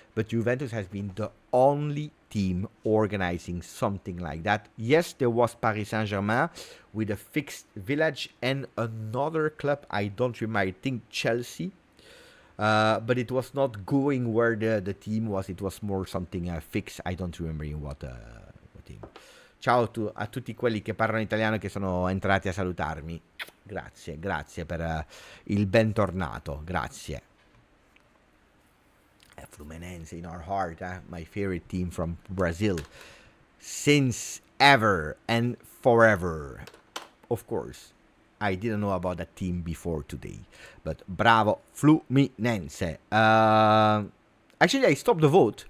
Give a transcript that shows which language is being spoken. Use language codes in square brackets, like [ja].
[en] But Juventus has been the only team organizing something like that. Yes, there was Paris Saint-Germain with a fixed village and another club. I don't remember. I think Chelsea. But it was not going where the team was. It was more something fixed. I don't remember in what team. [it] Ciao a tutti quelli che parlano italiano che sono entrati a salutarmi. Grazie per il bentornato. Grazie. [en] Fluminense in our heart, my favorite team from Brazil. Since ever and forever. Of course, I didn't know about that team before today. But bravo Fluminense. Actually, I stopped the vote.